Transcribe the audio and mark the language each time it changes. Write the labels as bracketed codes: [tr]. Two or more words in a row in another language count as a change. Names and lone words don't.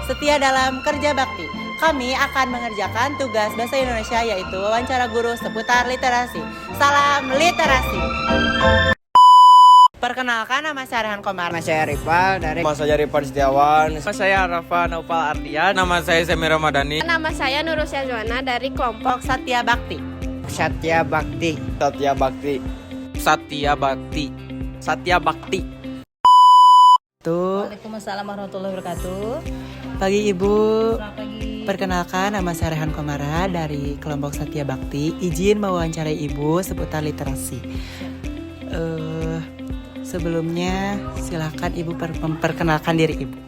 [id] setia dalam kerja bakti. Kami akan mengerjakan tugas bahasa Indonesia yaitu wawancara guru seputar literasi. Salam literasi. Perkenalkan, nama saya Rehan Komar. Nama saya Rival dari Nama saya Rifan Setiawan. Nama saya Rafa Naufal Ardian. Nama saya Semira Madani. Nama saya Nurusia Joana dari kelompok Satya Bakti. Satya Bakti. Satya Bakti. Satya Bakti. Satya Bakti. [ar] وعليكم السلام ورحمة الله وبركاته. [id] Pagi Ibu. Selamat pagi. Perkenalkan, nama saya Rehan Komara dari kelompok Satya Bakti. Izin mewawancarai Ibu seputar literasi. Sebelumnya silakan Ibu memperkenalkan diri Ibu.